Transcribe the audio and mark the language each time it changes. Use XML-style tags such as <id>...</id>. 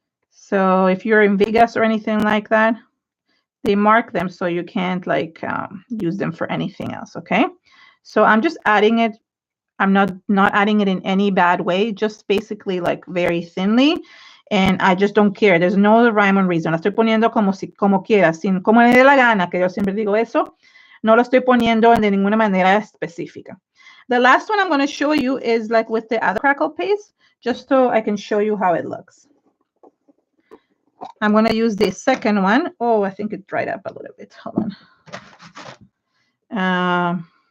<en>So if you're in Vegas or anything like that, they mark them so you can't like use them for anything else, okay? So I'm just adding it. I'm not adding it in any bad way, just basically like very thinly. And I just don't care. There's no rhyme or reason.</en> <es>La estoy poniendo como quiera, como le dé la gana, que yo siempre digo eso. No lo estoy poniendo de ninguna manera específica.</es> <en>The last one I'm going to show you is like with the other crackle paste, just so I can show you how it looks. I'm going to use the second one. Oh, I think it dried up a little bit. Hold on.</en>